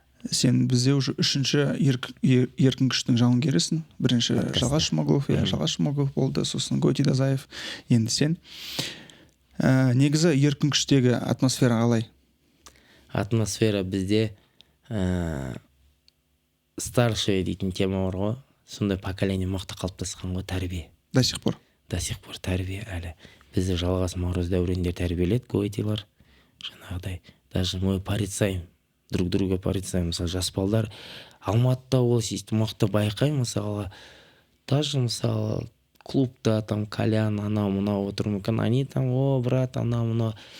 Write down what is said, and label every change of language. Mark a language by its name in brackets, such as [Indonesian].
[Kazakh] Сен бізде уже 3-ші еркін күштің жауынгерісің. Бірінші Жалғас Жұмағұлов болды, сосын Гойти Дазаев, енді сен. Негізі еркін күштегі атмосфера қалай? Атмосфера бізде старший дейтін тема бар ғой. Сондай поколение мықты қалыптасқан ғой, тәрбие. [Russian] До сих пор [Kazakh] тәрбие әлі. Бізді Жалғас Мағрыз дәурендер тәрбиеледі, Гойтилар. [Russian] Жаңағыдай, даже мы порицаем, друг друга порицаем. [Kazakh] Мысалы, жас балдар Алматыда ол сөйтіп мықты байқаймын, мысалы, даже мысалы клубта там Колян, анау мынау отыр мүмкін, [Russian] они там, [Kazakh] о, брат, анау мынау.